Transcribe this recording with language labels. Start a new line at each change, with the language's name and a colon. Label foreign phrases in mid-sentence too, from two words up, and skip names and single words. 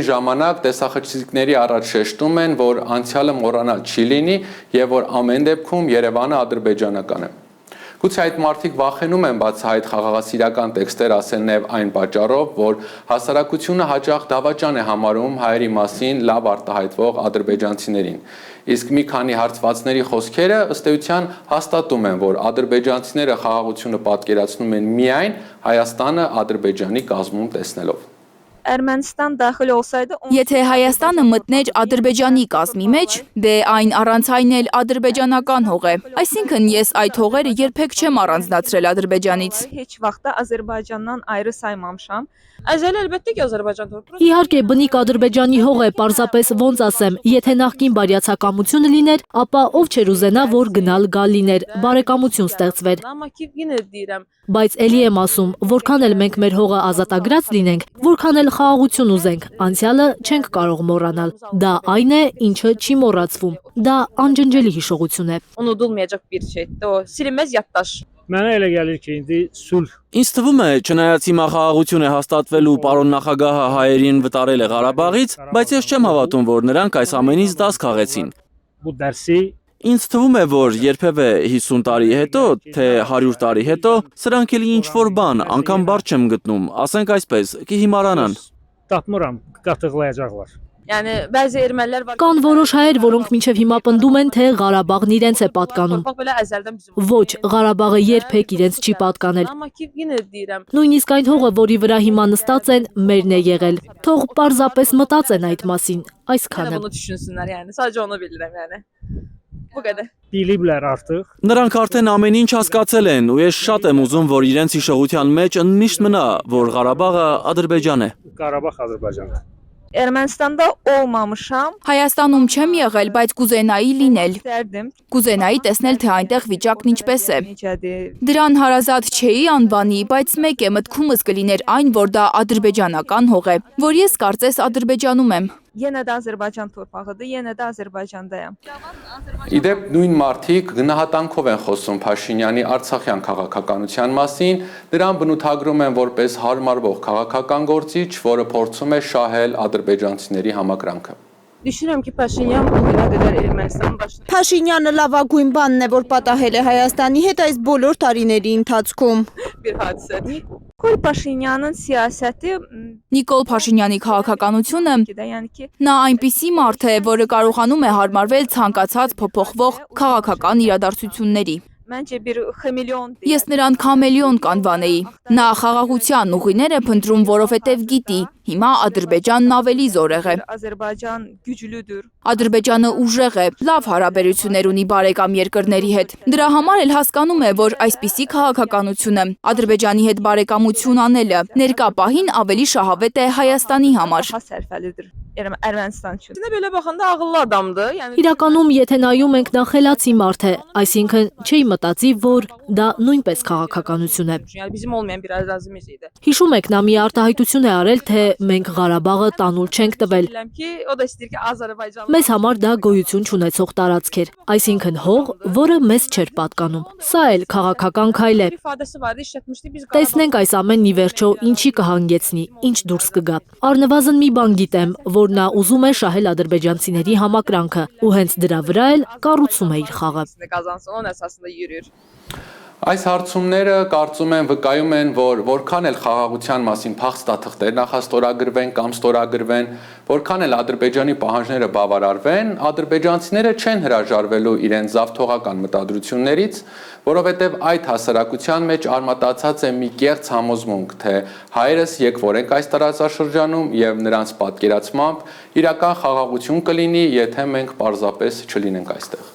Armenian: ժամանակ տեսախցիկների առաջ շեշտում են, որ անցյալը մոռանալ չի լինի եւ որ ամեն դեպքում Երևանը ադրբեջանական է։ Գուցե այդ մարդիկ վախենում են բացահայտ խաղաղասիրական տեքստեր ասել նաև այն պատճառով, որ հասարակությունը հաճախ դավաճան է համարում հայերի մասին լավ արտահայտվող ադրբեջանցիներին։ Իսկ մի քանի հարցվածների խոսքերը ըստ էության հաստատում են, որ ադրբեջանցիները խաղաղությունը պատկերացնում են միայն Հայաստանը Ադրբեջանի կազմում տեսնելով։
Azerbaijani: Ermənistan daxil olsaydı
Armenian: Եթե Հայաստանը մտներ Ադրբեջանի կազմի մեջ, դե այն առանց այն էլ ադրբեջանական հող է։ Այսինքն ես այդ հողերը երբեք չեմ առանձնացրել Ադրբեջանից։
Azerbaijani: heç vaxt da Azərbaycandan ayrı saymamışam. Əzəli əlbəttə ki, Azərbaycan torpağı.
Armenian: Իհարկե, բնիկ Ադրբեջանի հող է, պարզապես ոնց ասեմ, եթե նախկին բարյացակամություն լիներ, ապա ով չէր ուզենա, որ գնալ գալ լիներ, բարեկամություն ստեղծվեր։
Azerbaijani: Amma ki, yenə deyirəm,
Armenian: Բայց էլի եմ ասում, որքան էլ մենք մեր հողը ազատագրած լինենք, որքան էլ խաղաղություն ուզենք, անցյալը չենք կարող մոռանալ։ Դա այն է, ինչը չի մոռացվում։ Դա անջնջելի հիշողություն է։
Azerbaijani: unudulmayacaq bir şeydir. O silinməz yaddaş. Mənə elə gəlir ki, indi sülh
Armenian: Ինձ թվում է, չնայած հիմա խաղաղություն է հաստատվելու պարոն նախագահը հայերին վտարել է Ղարաբաղից, բայց ես չեմ հավատում, որ նրանք այս ամենից դաս քաղեցին։
Azerbaijani: bu dərsi
Armenian: Ինձ թվում է, որ երբևէ 50 տարի հետո, թե 100 տարի հետո, սրանք էլ ինչ-որ բան, անգամ բառ չեմ գտնում, ասենք այսպես, կհիմարանան։
Azerbaijani: tapmıram, qatıqlayacaqlar. Yəni bəzi ermənilər var.
Armenian: Կան որոշ հայեր, որոնք մինչև հիմա պնդում են, թե Ղարաբաղն իրենց է պատկանում։
Azerbaijani: Torpaq belə əzəldən bizim.
Armenian: Ոչ, Ղարաբաղը երբեք իրենց չի պատկանել։
Azerbaijani: Amma ki, yenə deyirəm,
Armenian: Նույնիսկ այն հողը, որի վրա հիմա նստած են, մերն է եղել։ Թող պարզապես մտածեն այդ մասին,
Azerbaijani: yenə
Armenian: այսքանը։
Azerbaijani: bunu düşünsünlər, yəni. Sadəcə onu bilirəm, yəni. Bu qədər. Biliblər artıq.
Armenian: Նրանք արդեն ամեն ինչ հասկացել են, ու ես շատ եմ ուզում, որ իրենց հիշողության մեջ միշտ մնա, որ Ղարաբաղը Ադրբեջան է։
Azerbaijani: Qarabağ Azərbaycandır. Ermənistanda olmamışam.
Armenian: Հայաստանում չեմ եղել, բայց կուզենայի լինել։
Azerbaijani: İstərdim.
Armenian: Կուզենայի տեսնել, թե այնտեղ վիճակն ինչպես է։
Azerbaijani: Necədir?
Armenian: Դրան հարազատ չէի անվանի, բայց մեկ է մտքումս կլիներ այն, որ դա ադրբեջանական հող է, որ ես կարծես Ադրբեջանում եմ։
Azerbaijani: Yenə də Azərbaycan torpağıdır, yenə də Azərbaycandayam.
Armenian: Իդեպ նույն մարդիկ գնահատանքով են խոսում Փաշինյանի Արցախյան քաղաքականության մասին, նրան բնութագրում են որպես հարմարվող քաղաքական գործիչ, որը փորձում է շահել ադրբեջանցիների համակրանքը։
Azerbaijani: Düşünürəm ki, Paşinyan bu günə qədər Ermənistanın başına
Armenian: Փաշինյանը լավագույն բանն է, որ պատահել է Հայաստանի հետ այս բոլոր տարիների ընթացքում։
Azerbaijani: bir hadisədir. Nikol Paşinyanın siyasəti
Armenian: Նիկոլ Փաշինյանի քաղաքականությունը
Azerbaijani: yəni ki,
Armenian: նա այնպիսի մարդ է, որը կարողանում է հարմարվել ցանկացած փոփոխվող քաղաքական իրադարձությունների։
Azerbaijani: məncə bir xameleon
Armenian: Ես նրան քամելիոն կանվանեի։ Նա խաղաղության ուղիներ է փնտրում, որովհետև գիտի, հիմա Ադրբեջանն ավելի զորեղ է։
Azerbaijani: Azərbaycan güclüdür.
Armenian: Ադրբեջանը ուժեղ է, լավ հարաբերություններ ունի բարեկամ երկրների հետ։ Դրա համար էլ հասկանում է, որ այսպիսի քաղաքականությունը Ադրբեջանի հետ բարեկամություն անելը ներկա պահին ավելի շահավետ է Հայաստանի համար։
Azerbaijani: Daha sərfəlidir Ermənistan üçün. Nə belə baxanda ağıllı adamdır. Yəni
Armenian: Իրականում, եթե նայում ենք, նա խելացի մարդ է, այսինքն չի մտածի, որ դա նույնպես քաղաքականություն է։
Azerbaijani: yəni bizim olmayan bir ərazimiz idi.
Armenian: Հիշում եք, նա մի արտահայտություն է արել, թե մենք Ղարաբաղը տանուլ չենք տվել։
Azerbaijani: Bilirəm ki, o da istəyir ki, Azərbaycan
Armenian: Մեզ համար դա գոյություն չունեցող տարածք էր, այսինքն հող, որը մեզ չէր պատկանում։ Սա էլ քաղաքական քայլ է։
Azerbaijani: ifadəsi vardı, işlətmişdik biz.
Armenian: Տեսնենք այս ամենն ի վերջո ինչի կհանգեցնի, ինչ դուրս կգա։ Առնվազն մի բան գիտեմ, որ նա ուզում է շահել ադրբեջանցիների համակրանքը, ու հենց դրա վրա էլ կառուցում է իր խաղը։
Azerbaijani: Qazansın, onun əsasında yürüyür.
Armenian: Այս հարցումները կարծում եմ վկայում են, որ որքան էլ խաղաղության մասին փախստաթղթեր նախաստորագրվեն կամ ստորագրվեն, որքան էլ Ադրբեջանի պահանջները բավարարվեն, ադրբեջանցիները չեն հրաժարվելու իրենց զավթողական մտադրություններից, որովհետև այդ հասարակության մեջ արմատացած է մի կեղծ համոզմունք, թե հայերս եկվոր ենք այս տարածաշրջանում եւ նրանց պատկերացմամբ իրական խաղաղություն կլինի, եթե մենք պարզապես չլինենք այստեղ։